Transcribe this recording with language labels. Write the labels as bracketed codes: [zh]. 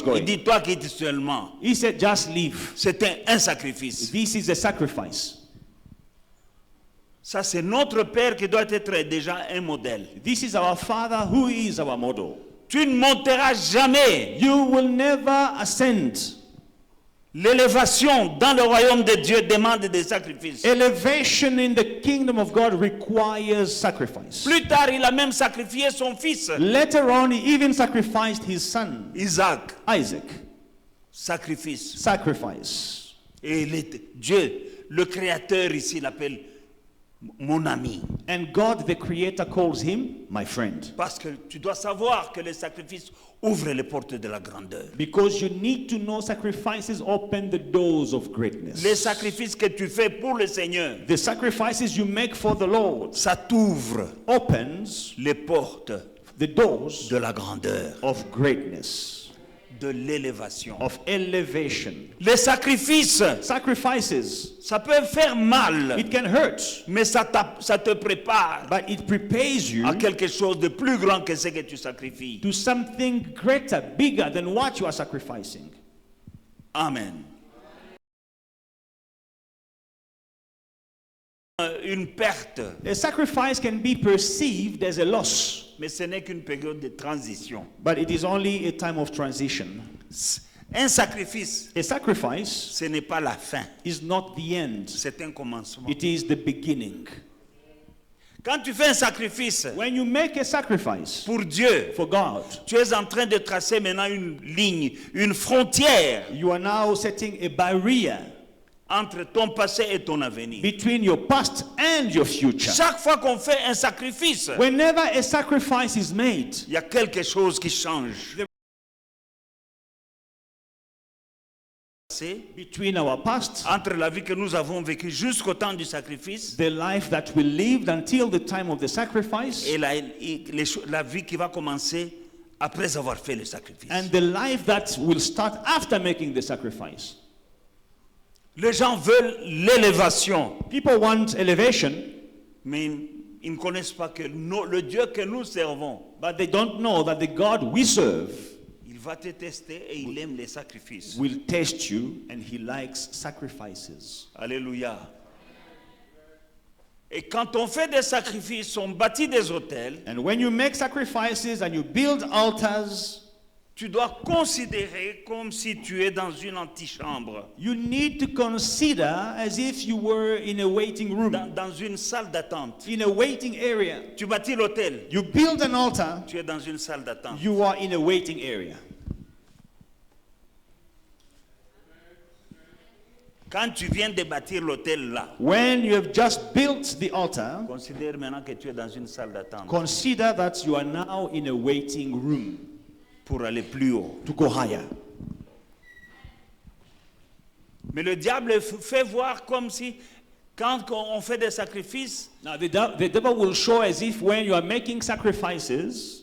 [fr] Il [en] going. [fr] dit, toi quitte seulement. [en] He said, just leave. [fr] C'était un sacrifice. [en] This is a sacrifice. [fr] Ça, c'est notre Père qui doit être déjà un modèle. [en] This is our Father who is our model. [fr] Tu ne monteras jamais. [en] You will never ascend. [fr] L'élévation dans le royaume de Dieu demande des sacrifices. [en] Elevation in the kingdom of God requires sacrifice. [fr] Plus tard, il a même sacrifié son fils, [en] Later on, he even sacrificed his son, [fr] Isaac. [en] Isaac. [fr] Sacrifice. [en] Sacrifice. [fr] Et Dieu, le Créateur ici, l'appelle mon ami. [en] And God, the Creator, calls him my friend. [fr] Parce que tu dois savoir que les sacrifices ouvrent les portes de la grandeur. [en] Because you need to know sacrifices open the doors of greatness. [fr] Les sacrifices que tu fais pour le Seigneur, [en] The sacrifices you make for the Lord [fr] ça t'ouvre [en] opens [fr] les portes [en] the doors [fr] de la grandeur, [en] of greatness, [fr] de l'élévation. [en] of elevation. [fr] Les sacrifices, [en] Sacrifices, [fr] ça peut faire mal, [en] it can hurt, [fr] mais ça te prépare [en] but it prepares you [fr] à quelque chose de plus grand que ce que tu sacrifies. [en] to something greater, bigger than what you are sacrificing. Amen. [fr] Une perte, [en] A sacrifice can be perceived as a loss, [fr] mais ce n'est qu'une période de transition. [en] but it is only a time of transition. [fr] Un sacrifice, [en] A sacrifice [fr] ce n'est pas la fin, [en] is not the end, [fr] c'est un commencement. [en] it is the beginning. [fr] Quand tu fais un sacrifice [en] When you make a sacrifice [fr] pour Dieu, [en] for God, [fr] tu es en train de tracer maintenant une ligne, une frontière [en] you are now setting a barrier [fr] entre ton passé et ton avenir. [en] between your past and your future. [fr] Chaque fois qu'on fait un sacrifice, [en] Whenever a sacrifice is made, [fr] il y a quelque chose qui change. passé, [en] between our past, [fr] entre la vie que nous avons vécue jusqu'au temps du sacrifice [en] the life that we lived until the time of the sacrifice, [fr] et la vie qui va commencer après avoir fait le sacrifice. [en] and the life that will start after making the sacrifice. [fr] Les gens veulent l'élévation, [en] People want elevation, [fr] mais ils ne connaissent pas que le Dieu que nous servons, [en] but they don't know that the God we serve [fr] il va te tester et il aime les sacrifices. [en] will test you, and he likes sacrifices. Alléluia. [fr] Et quand on fait des sacrifices, on bâtit des autels, [en] And when you make sacrifices and you build altars, [fr] tu dois considérer comme si tu es dans une antichambre, [en] you need to consider as if you were in a waiting room, [fr] dans une salle d'attente. [en] in a waiting area. [fr] Tu bâtis l'autel, [en] You build an altar, [fr] tu es dans une salle d'attente. [en] you are in a waiting area. [fr] Quand tu viens de bâtir l'autel là, [en] When you have just built the altar, [fr] considère maintenant que tu es dans une salle d'attente [en] consider that you are now in a waiting room [fr] pour aller plus haut. [en] to go higher. [fr] Mais le diable fait voir comme si, quand on fait des sacrifices, [en] Now, the devil will show as if when you are making sacrifices,